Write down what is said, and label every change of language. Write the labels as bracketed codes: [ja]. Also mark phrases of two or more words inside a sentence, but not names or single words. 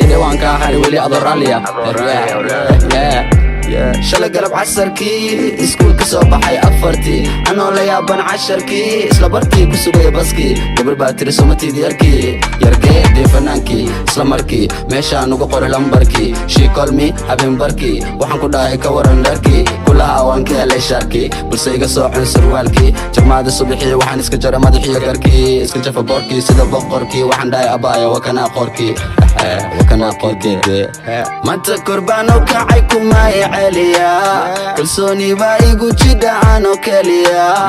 [so] Ile waan kaa hari, weli adoo raalliya. [en] Yeah. Yeah. [so] Shalay galab casarkii, iskuul ka soo baxay afartii. Anoo la yaaban casharkii, isla bartii ku sugaya baskii. Gabar baa tiri, "Soo ma tiid yarkii?" "Yarkee," dee fanaankii, isla markii, meeshaan ugu qoray lambarkii. [en] She call me, [so] habeen barkii, waxaan ku dhahay, "Ka waran dharkii?" Kulaha waan ka helay shaarkii, balse iga soo cun surwaalkii. Jamaacada subaxii, waxaan iska jaray madaxiyo garkii. Iska jafa boorkii, sida boqorkii. Waxaan dhahay, "Abaayo, waa kanaa qorkii." Eh, waa kanaa qorkii, dee. Manta korbaano kacay kuma i celiya. Kalsooni baa igu jidhaan oo keliya.